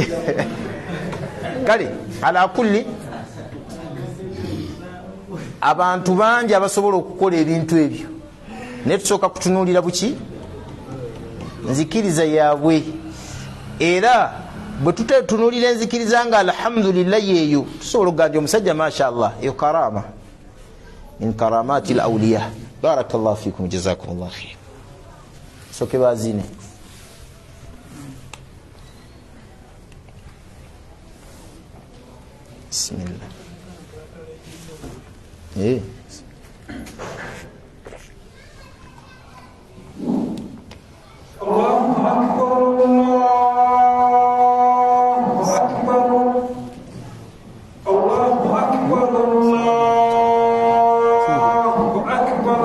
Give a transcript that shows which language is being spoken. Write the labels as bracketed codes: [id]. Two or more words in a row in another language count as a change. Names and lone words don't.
[lg] Kale, [ar] على كل [lg] abantu bangi abasobola okukola ebintu ebyo, naye tusooka kutunuulira buki nzikiriza yaabwe. Era bwe tutetunulira enzikiriza nga alhamdulillah yeeyo tusobola okugamba omusajja mashallah eyo [ar] كرامة من كرامات الأولياء. بارك الله فيكم جزاكم الله خير. [lg] soke bazine bismillah. [ar] الله أكبر، الله أكبر، الله أكبر.